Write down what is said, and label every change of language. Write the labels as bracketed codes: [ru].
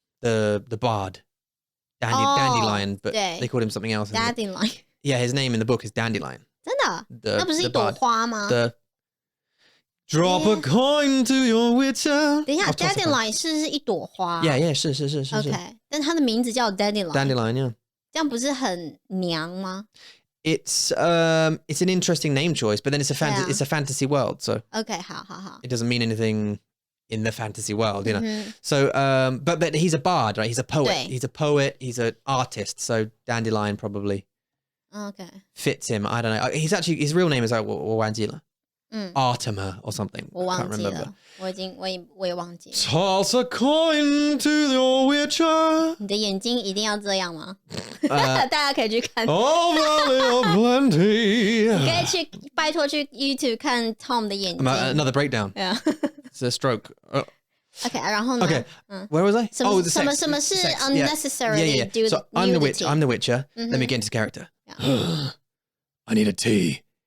[en] The bard. Dandelion, but they called him something else. Dandelion. Yeah, his name in the book is Dandelion. [zh] 真的？那不是一朵花吗？ [en] Drop a coin to your Witcher. [zh] 等一下 ，Dandelion 是一朵花。 [en] Yeah, 是。 [zh] OK， 但它的名字叫 Dandelion. [en] Dandelion, yeah. [zh] 这样不是很娘吗？ [en] It's an interesting name choice, but then it's a fantasy world, so. OK， 好。 It doesn't mean anything in the fantasy world, So, but he's a bard, right? He's a poet. He's a poet. He's an artist. So Dandelion probably fits him. I don't know. His real name is like [zh] 我忘记了。 [en] Artemis or something. [zh] 我忘记了，我也忘记了。 [en] Toss a coin to your Witcher. [zh] 你的眼睛一定要这样吗？大家可以去看。 [en] Oh, valley of plenty. 你可以拜托去 YouTube 看 Tom 的眼睛。 Another breakdown. Yeah. It's a stroke. [zh] OK， 然后呢 [en] ？Okay, where was I? Oh, the sex. [zh] 什么是 unnecessarily? [en] Yeah. So I'm the Witcher. Let me get into character. I need a tea.